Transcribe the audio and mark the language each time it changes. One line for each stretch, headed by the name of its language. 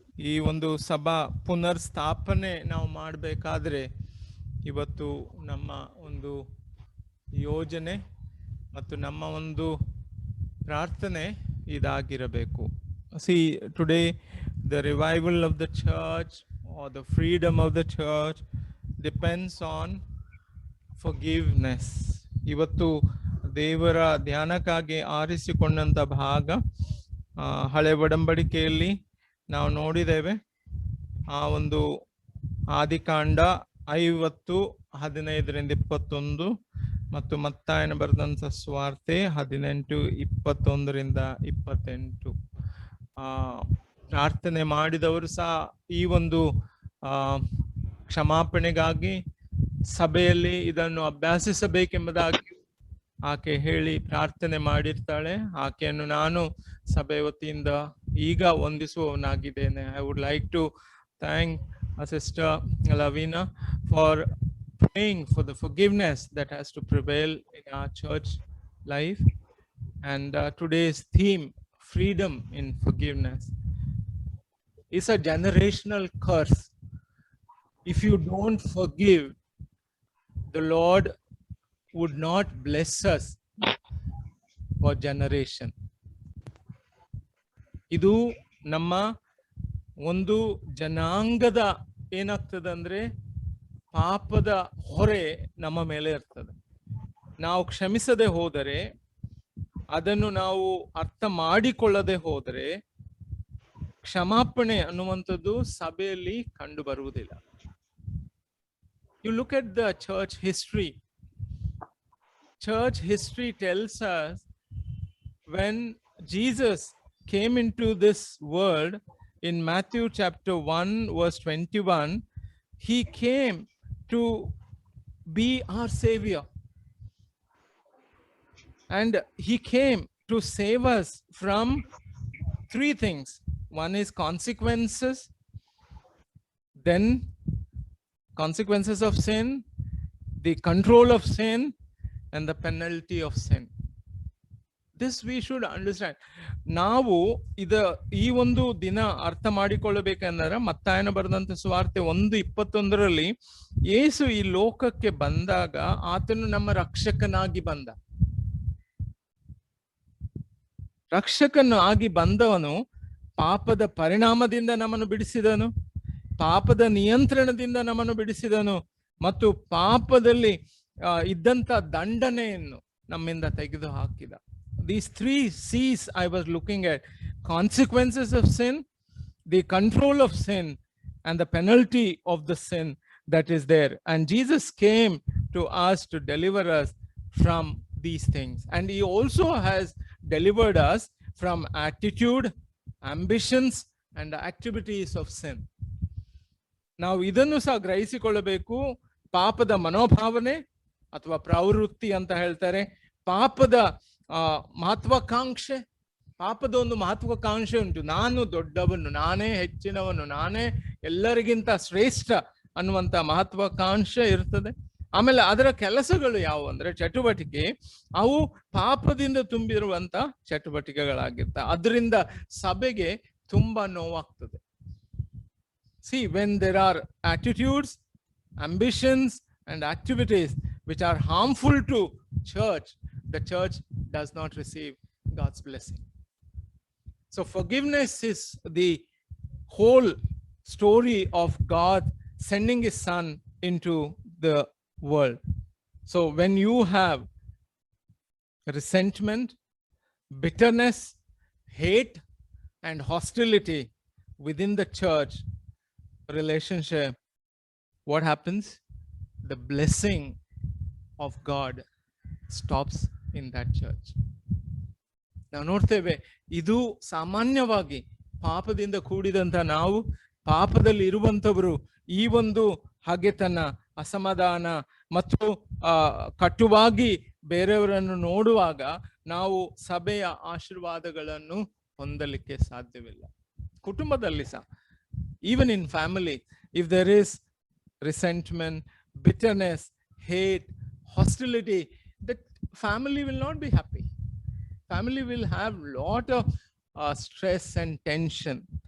Kannada: ಈ ಒಂದು ಸಭಾ ಪುನರ್ ಸ್ಥಾಪನೆ ನಾವು ಮಾಡಬೇಕಾದ್ರೆ ಇವತ್ತು ನಮ್ಮ ಒಂದು ಯೋಜನೆ ಮತ್ತು ನಮ್ಮ ಒಂದು ಪ್ರಾರ್ಥನೆ ಇದಾಗಿರಬೇಕು.
English: See, today the revival of the church or the freedom of the church depends on forgiveness.
Kannada: ಇವತ್ತು ದೇವರ ಧ್ಯಾನಕ್ಕಾಗಿ ಆರಿಸಿಕೊಂಡಂತ ಭಾಗ ಹಳೆ ಒಡಂಬಡಿಕೆಯಲ್ಲಿ ನಾವು ನೋಡಿದ್ದೇವೆ. ಆ ಒಂದು ಆದಿಕಾಂಡ 50:15-21 ಮತ್ತು ಮತ್ತಾಯನ ಬರೆದಂತ ಸುವಾರ್ತೆ 18:21-28. ಪ್ರಾರ್ಥನೆ ಮಾಡಿದವರು ಸಹ ಈ ಒಂದು ಕ್ಷಮಾಪಣೆಗಾಗಿ ಸಭೆಯಲ್ಲಿ ಇದನ್ನು ಅಭ್ಯಾಸಿಸಬೇಕೆಂಬುದಾಗಿ ಆಕೆ ಹೇಳಿ ಪ್ರಾರ್ಥನೆ ಮಾಡಿರ್ತಾಳೆ. ಆಕೆಯನ್ನು ನಾನು ಸಭೆ ವತಿಯಿಂದ ಈಗ ವಂದಿಸುವವನಾಗಿದ್ದೇನೆ.
English: I would like to thank sister Lavina for praying for the forgiveness that has to prevail in our church life. And today's theme, freedom in forgiveness, is a generational curse. If you don't forgive, the Lord would not bless us for generation.
Kannada: ಇದು ನಮ್ಮ ಒಂದು ಜನಾಂಗದ ಏನಾಗ್ತದೆ ಅಂದ್ರೆ ಪಾಪದ ಹೊರೆ ನಮ್ಮ ಮೇಲೆ ಇರ್ತದೆ. ನಾವು ಕ್ಷಮಿಸದೆ ಹೋದರೆ, ಅದನ್ನು ನಾವು ಅರ್ಥ ಮಾಡಿಕೊಳ್ಳದೆ ಹೋದರೆ ಕ್ಷಮಾಪಣೆ ಅನ್ನುವಂಥದ್ದು ಸಭೆಯಲ್ಲಿ ಕಂಡು ಬರುವುದಿಲ್ಲ.
English: You look at the church history. Church history tells us when Jesus came into this world in Matthew chapter 1:21, he came to be our savior, and he came to save us from three things. One is consequences, then consequences of sin, the control of sin, and the penalty of sin. This we should understand.
Kannada: ನಾವು ಈ ಒಂದು ದಿನ ಅರ್ಥ ಮಾಡಿಕೊಳ್ಳಬೇಕಂದ್ರೆ ಮತ್ತಾಯನ ಬರೆದಂತ ಸುವಾರ್ತೆ 1:21 ಯೇಸು ಈ ಲೋಕಕ್ಕೆ ಬಂದಾಗ ಆತನು ನಮ್ಮ ರಕ್ಷಕನಾಗಿ ಬಂದ. ರಕ್ಷಕನು ಆಗಿ ಬಂದವನು ಪಾಪದ ಪರಿಣಾಮದಿಂದ ನಮ್ಮನ್ನು ಬಿಡಿಸಿದನು, ಪಾಪದ ನಿಯಂತ್ರಣದಿಂದ ನಮ್ಮನ್ನು ಬಿಡಿಸಿದನು, ಮತ್ತು ಪಾಪದಲ್ಲಿ ಇದ್ದಂತ ದಂಡನೆಯನ್ನು ನಮ್ಮಿಂದ ತೆಗೆದು ಹಾಕಿದ.
English: These 3 C's I was looking at: consequences of sin, the control of sin, and the penalty of the sin that is there. And Jesus came to us to deliver us from these things. And he also has delivered us from attitude, ambitions, and the activities of sin.
Kannada: ನಾವು ಇದನ್ನು ಸಹ ಗ್ರಹಿಸಿಕೊಳ್ಳಬೇಕು. ಪಾಪದ ಮನೋಭಾವನೆ ಅಥವಾ ಪ್ರವೃತ್ತಿ ಅಂತ ಹೇಳ್ತಾರೆ, ಪಾಪದ ಮಹತ್ವಾಕಾಂಕ್ಷೆ, ಪಾಪದ ಒಂದು ಮಹತ್ವಾಕಾಂಕ್ಷೆ ಉಂಟು. ನಾನು ದೊಡ್ಡವನು, ನಾನೇ ಹೆಚ್ಚಿನವನು, ನಾನೇ ಎಲ್ಲರಿಗಿಂತ ಶ್ರೇಷ್ಠ ಅನ್ನುವಂತ ಮಹತ್ವಾಕಾಂಕ್ಷೆ ಇರ್ತದೆ. ಆಮೇಲೆ ಅದರ ಕೆಲಸಗಳು ಯಾವುವು ಅಂದ್ರೆ ಚಟುವಟಿಕೆ, ಅವು ಪಾಪದಿಂದ ತುಂಬಿರುವಂತ ಚಟುವಟಿಕೆಗಳಾಗಿರ್ತವೆ. ಅದರಿಂದ ಸಭೆಗೆ ತುಂಬಾ ನೋವಾಗ್ತದೆ.
English: See, when there are attitudes, ambitions, and activities which are harmful to church, the church does not receive God's blessing. So forgiveness is the whole story of God sending his son into the world. So when you have resentment, bitterness, hate, and hostility within the church relationship, what happens? The blessing of God stops in that church.
Kannada: ನಾವು ನೋಡ್ತೇವೆ, ಇದು ಸಾಮಾನ್ಯವಾಗಿ ಪಾಪದಿಂದ ಕೂಡಿದಂತ ನಾವು, ಪಾಪದಲ್ಲಿ ಇರುವಂತವರು ಈ ಒಂದು ಹಗೆತನ, ಅಸಮಾಧಾನ ಮತ್ತು ಕಟುವಾಗಿ ಬೇರೆಯವರನ್ನು ನೋಡುವಾಗ ನಾವು ಸಭೆಯ ಆಶೀರ್ವಾದಗಳನ್ನು ಹೊಂದಲಿಕ್ಕೆ ಸಾಧ್ಯವಿಲ್ಲ. ಕುಟುಂಬದಲ್ಲಿ ಸಹ,
English: even in family, if there is resentment, bitterness, hate, hostility, that family will not be happy. Family will have lot of stress and tension.